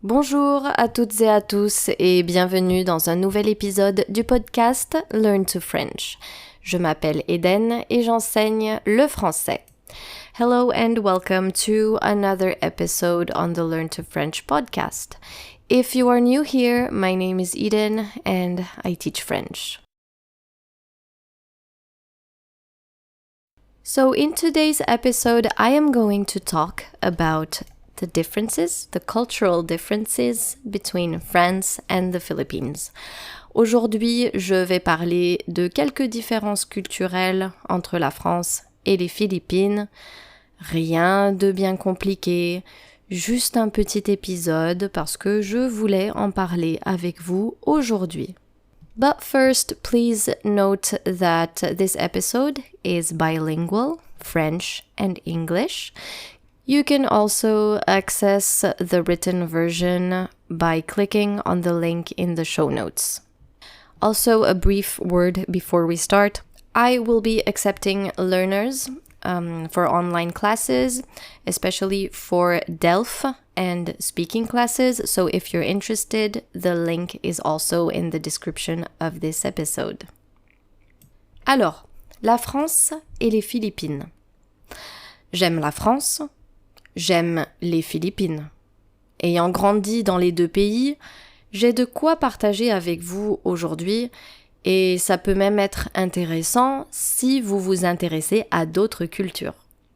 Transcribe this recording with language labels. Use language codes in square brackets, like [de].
[fr] Bonjour à toutes et à tous et bienvenue dans un nouvel épisode du podcast Learn to French. Je m'appelle Eden et j'enseigne le français. [en] Hello and welcome to another episode on the Learn to French podcast. If you are new here, my name is Eden and I teach French. So in today's episode, I am going to talk about the cultural differences between France and the Philippines. [fr] Aujourd'hui, je vais parler de quelques différences culturelles entre la France et les Philippines. Rien de bien compliqué, juste un petit épisode parce que je voulais en parler avec vous aujourd'hui. [en] But first, please note that this episode is bilingual, French and English. You can also access the written version by clicking on the link in the show notes. Also, a brief word before we start. I will be accepting learners for online classes, especially for DELF and speaking classes. So if you're interested, the link is also in the description of this episode. [fr] Alors, la France et les Philippines. J'aime la France. J'aime les Philippines. Ayant grandi dans les deux pays, j'ai de quoi partager avec vous aujourd'hui et ça peut même être intéressant si vous vous intéressez à d'autres cultures.